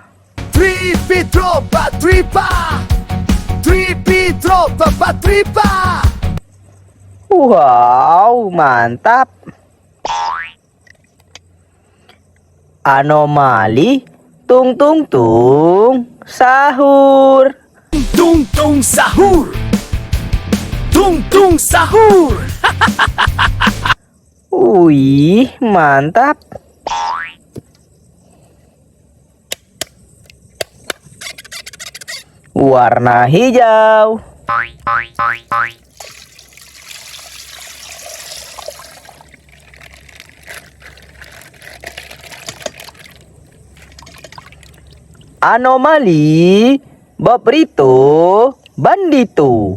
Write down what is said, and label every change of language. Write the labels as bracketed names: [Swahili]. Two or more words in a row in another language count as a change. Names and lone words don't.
[Indonesian] Tripi, tropa, tripa. Tripi, tropa, tripa. Wow, mantap. Anomali tung tung tung sahur. Tung tung sahur. Tung tung sahur. Wih, mantap. Warna hijau. Anomali Bobrito Bandito.